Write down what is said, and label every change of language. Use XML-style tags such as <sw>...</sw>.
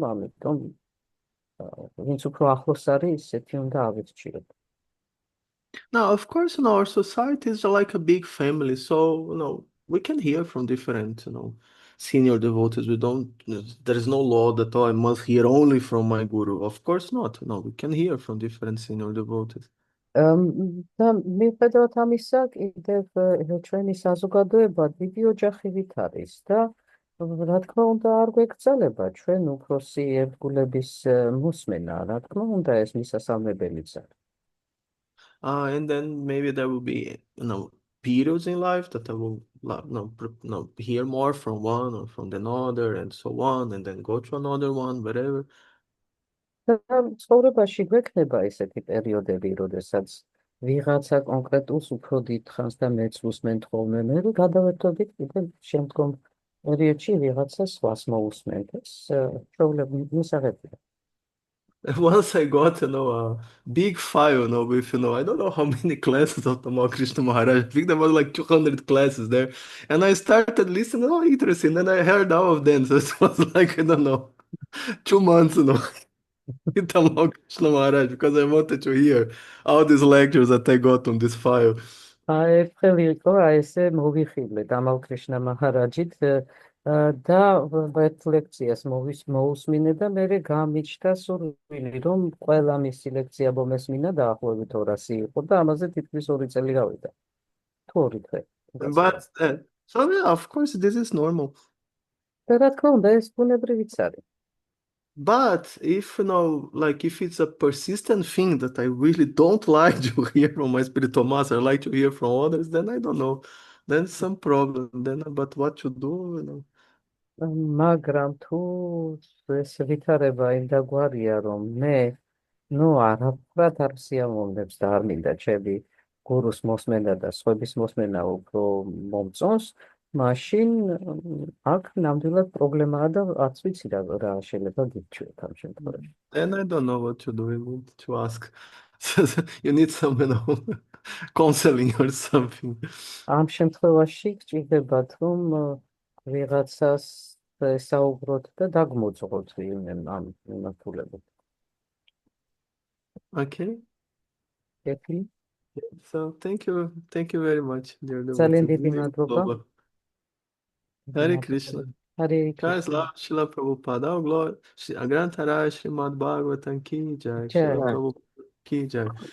<ka>ამიტომ ვინც უფრო ახლოს არის, ისეთი უნდა ავირჩიოთ.</ka> <en>Now, of course, our society is like a big family, so we can hear from different, senior devotees. There is no law that I must hear only from my guru. Of course not. No, we can hear from different senior devotees.</en> <ka>და მიუხედავად ამისა, კიდევ ჩვენი საზოგადოება დიდი ოჯახივით არის და რა თქმა უნდა არ გვეკრძალება ჩვენ უფროსი ერთგულების მოსმენა, რა თქმა უნდა ეს მისასალმებელიც არის.</ka> <en>And then maybe there will be, periods in life that I will hear more from one or from another and so on, and then go to another one, whatever.</en> <ka>და ცხოვრებაში გვექნება ესეთი პერიოდები, როდესაც ვიღაცა კონკრეტულს უფრო დიდხანს და მეც უსმენთ ხოლმე, მე გადავერთობით კიდევ შემდგომ პერიოდში ვიღაცა სხვას მოусმენთ. ეს ჩვეულებრივ მისაღებია.</ka> <en>Once I got, a big file, with, I don't know how many classes of Tamal Krishna Maharaj. I think there was like 200 classes there. And I started listening, interesting. And I heard all of them. So it was like, I don't know, 2 months, in Tamal Krishna Maharaj, because I wanted to hear all these lectures that I got on this file.</en> <ka>ერთხელი იყო ესე მოვიხილე დამალ კრიშნა მაჰარაჯით და ერთ ლექციას მოусმინე და მე გამიჩნდა სურვილი რომ ყველა მისი ლექცია მომესმინა დაახლოებით 200 იყო და ამაზე თითქმის 2 წელი გავიდა. თუ 2 თვე.</ka> <en>But, so yeah, of course, this is normal.</en> <ka>და რა თქმა უნდა ეს ბუნებრივიც არის.</ka> <en>But if, if it's a persistent thing that I really don't like to hear from my spiritual master, I like to hear from others, then I don't know. Then some problem. Then, but what to do,</en> <ka>მაგრამ თუ ეს ვითარება იმ დაგვარია რომ მე არაფრად არ სიამოვნებს და არ მინდა ჩემი გურუს მოსმენა და სხვების მოსმენა უფრო მომწონს, მაშინ აქ ნამდვილად პრობლემაა და არც ვიცი რა შეიძლება გიჩვენოთ ამ შემთხვევაში.</ka> <en>Then I don't know what to do. I need to ask. You need some, counseling or something.</en> <ka>ამ შემთხვევაში გჭირდებათ რომ ვიღაცას ესაუბროთ და დაგმოძღოთ ამ მიმართულებით.</ka> <en>Okay. Definitely. So thank you very much, dear</en> <ka>ძალიან</ka> <en>devotees.</en> <ka>დიდი მადლობა.</ka> <en>Hare Krishna. Hare Jai Srila Prabhupada. Oh, glory. Grantharaj Srimad Bhagavatam ki jai. Jai. Srila Prabhupada ki jai.</en>